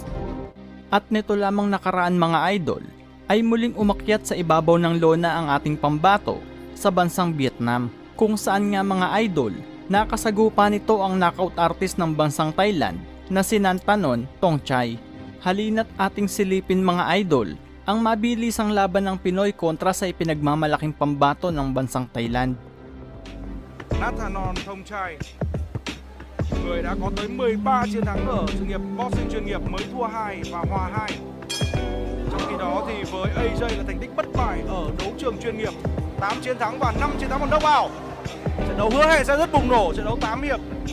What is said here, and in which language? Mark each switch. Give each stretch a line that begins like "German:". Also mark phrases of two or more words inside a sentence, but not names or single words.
Filipino: At nito lamang nakaraan mga idol ay muling umakyat sa ibabaw ng lona ang ating pambato sa bansang Vietnam, kung saan nga mga idol nakasagupa nito ang
English: knockout artist
Filipino: ng bansang Thailand na si Nantanon Tongchai. Halina't ating silipin mga idol ang mabilisang laban ng Pinoy kontra sa ipinagmamalaking pambato ng bansang Thailand.
Vietnamese: Nathanon Thongchai, người đã có tới 13 chiến thắng ở sự nghiệp boxing chuyên nghiệp, mới thua 2 và hòa 2. Trong khi đó thì với AJ là thành tích bất bại ở đấu trường chuyên nghiệp, 8 chiến thắng và 5 chiến thắng bằng knockout. Trận đấu hứa hẹn sẽ rất bùng nổ, trận đấu 8 hiệp.